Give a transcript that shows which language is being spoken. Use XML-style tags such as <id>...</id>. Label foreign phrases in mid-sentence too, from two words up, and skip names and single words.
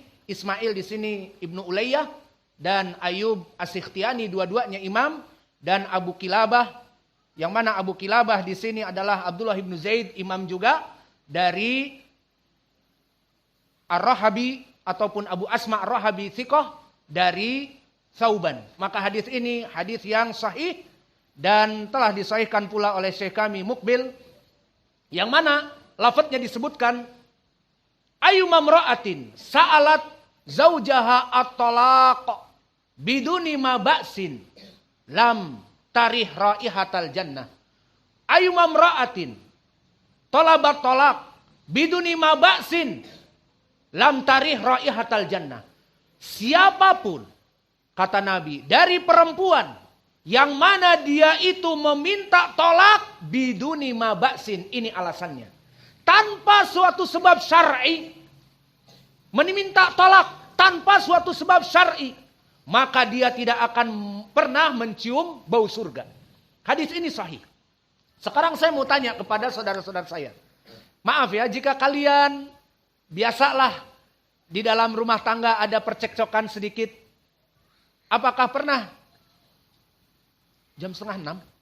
<id>Ismail di sini Ibnu Ulayyah dan Ayub As-Sikhtiyani, dua-duanya imam, dan Abu Kilabah, yang mana Abu Kilabah di sini adalah Abdullah ibnu Zaid, imam juga, dari Ar-Rahabi ataupun Abu Asma Ar-Rahabi thiqah dari Thauban. Maka hadis ini hadis yang sahih dan telah disahihkan pula oleh Syekh kami Mukbil, yang mana lafadznya disebutkan</id> <ar>أيما امرأة سألت زوجها الطلاق بدون ما بأس لم ترح رائحة الجنة. أيما امرأة طلبت طلاق بدون ما بأس لم ترح رائحة الجنة.</ar> <id>Siapapun, kata Nabi, dari perempuan yang mana dia itu meminta tolak</id> <ar>بدون ما بأس,</ar> <id>ini alasannya, tanpa suatu sebab syar'i, meminta tolak tanpa suatu sebab syar'i, maka dia tidak akan pernah mencium bau surga. Hadis ini sahih. Sekarang saya mau tanya kepada saudara-saudara saya. Maaf ya, jika kalian biasalah di dalam rumah tangga ada percekcokan sedikit, apakah pernah jam 5:30?</id>